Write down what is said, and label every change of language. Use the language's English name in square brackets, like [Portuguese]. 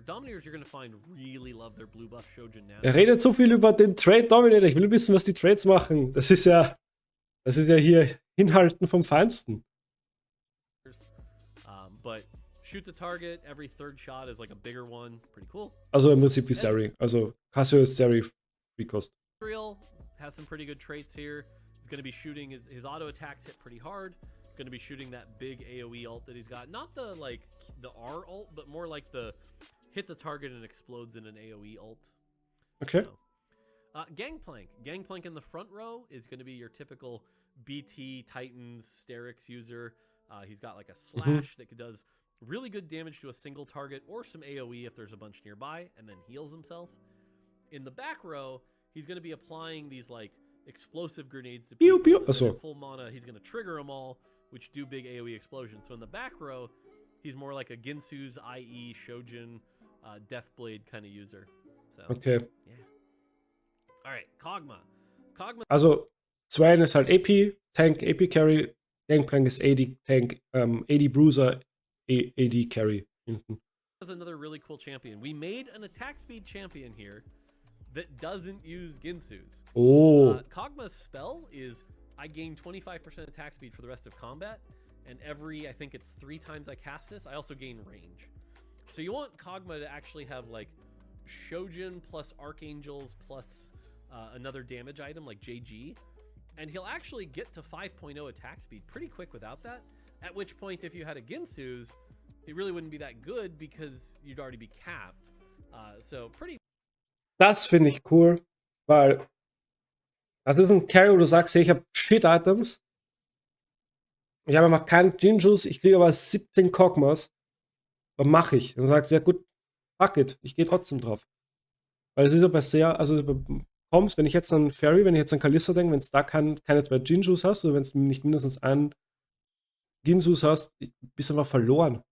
[English] Dominators you're going to find really love their blue buff Shojin now. [German] Er redet so viel über den Trade Dominator. Ich will wissen, was die Trades machen. Das ist ja hier Hinhalten vom Feinsten. [English] But shoots a target, every 3rd shot is like a bigger one. Pretty cool. [German] Also im Prinzip wie Zeri. Also Cassio ist Zeri Free Cost. [English] Israel has some pretty good traits here. He's going to be shooting his auto attacks hit pretty hard. Going to be shooting that big AoE ult that he's got. Not the R ult, but more like the hits a target and explodes in an AoE ult. Okay. Gangplank. Gangplank in the front row is going to be your typical BT Titans Sterix user. He's got like a slash that does really good damage to a single target or some AoE if there's a bunch nearby, and then heals himself. In the back row, he's going to be applying these like explosive grenades to people. Pew, pew. At full mana, he's going to trigger them all, which do big AoE explosions. So in the back row, he's more like a Ginsu's, IE, Shojin, Deathblade kind of user. So, Okay. yeah. Alright, Kog'Maw. [German] Also, Swain ist halt AP, Tank, AP Carry, Gangplank ist AD Tank, AD Bruiser, AD Carry hinten. [English] Is another really cool champion. We made an attack speed champion here that doesn't use Ginsu's. Oh. Kog'Maw's spell is I gain 25% attack speed for the rest of combat, and I think it's 3 times I cast this, I also gain range. So you want Kog'Maw to actually have like Shojin plus Archangels plus another damage item like JG, and he'll actually get to 5.0 attack speed pretty quick without that, at which point if you had a Ginsu's, it really wouldn't be that good because you'd already be capped. So pretty. [German] Das finde ich cool, weil das ist ein Carry, wo du sagst, hey, ich habe Shit-Items, ich habe einfach keinen Jinjus, ich kriege aber 17 Kog'Maws, was mache ich? Dann sagst du, ja gut, fuck it, ich gehe trotzdem drauf. Weil es ist ja bei sehr, also kommst, wenn ich jetzt an Fairy, wenn ich jetzt an Kalista denke, wenn es da keine 2 Jinjus hast, oder wenn es nicht mindestens einen Ginsus hast, bist du einfach verloren.